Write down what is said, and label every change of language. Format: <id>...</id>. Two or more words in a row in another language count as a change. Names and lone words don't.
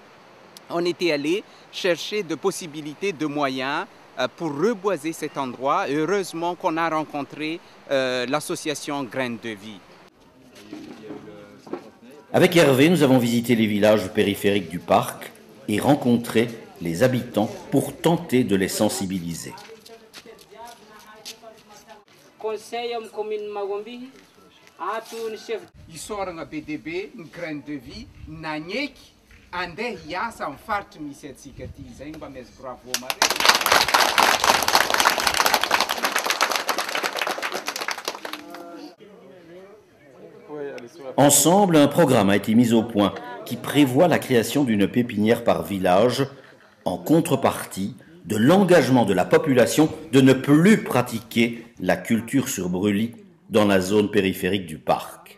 <fr>On était allé chercher de possibilités, de moyens pour reboiser cet endroit. Et heureusement qu'on a rencontré l'association Graines de Vie. Avec Hervé, nous avons visité les villages périphériques du parc et rencontré les habitants pour tenter de les sensibiliser.</fr> <mg>Isoragna BDB, ny Graines de Vie, nanyeky andeha hiasa amin'ny faritry misy antsika ty zay mba maizy bravo mare.</mg> <fr>Ensemble, un programme a été mis au point qui prévoit la création d'une pépinière par village en contrepartie de l'engagement de la population de ne plus pratiquer la culture sur brûlis dans la zone périphérique du parc.</fr>